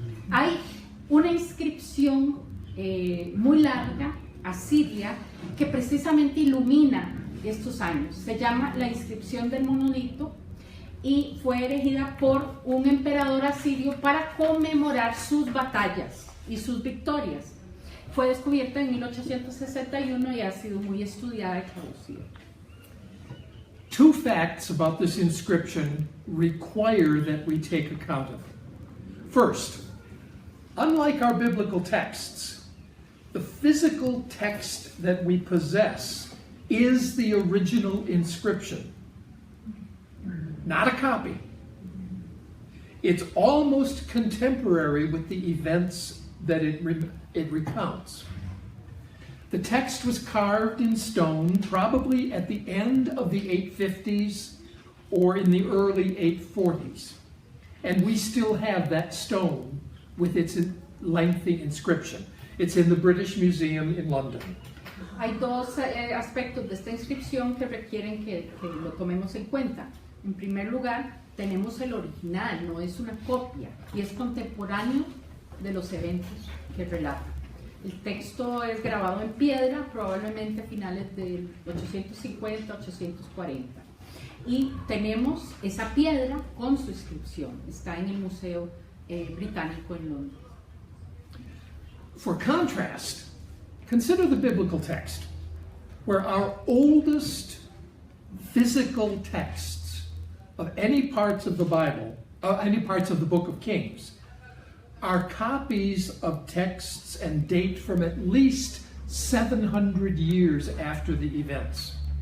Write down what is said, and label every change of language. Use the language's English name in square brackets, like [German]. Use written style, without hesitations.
[Spanish] Hay una inscripción muy larga, asiria, que precisamente ilumina estos años. Se llama la inscripción del monolito y fue erigida por un emperador asirio para conmemorar sus batallas y sus victorias. Fue descubierta en 1861 y ha sido muy estudiada y traducida. [English] Two facts about this inscription require that we take account of. First, unlike our biblical texts, the physical text that we possess is the original inscription, not a copy. It's almost contemporary with the events that it recounts. The text was carved in stone probably at the end of the 850s or in the early 840s. And we still have that stone with its lengthy inscription. It's in the British Museum in London. [Spanish] Hay dos aspectos de esta inscripción que requieren que lo tomemos en cuenta. En primer lugar, tenemos el original, no es una copia, y es contemporáneo de los eventos que relata. El texto es grabado en piedra, probablemente a finales del 850-840. Y tenemos esa piedra con su inscripción. Está en el Museo Británico en Londres. [English] For contrast, consider the biblical text, where our oldest physical texts of any parts of the Bible, any parts of the book of Kings, are copies of texts and date from at least 700 years after the events.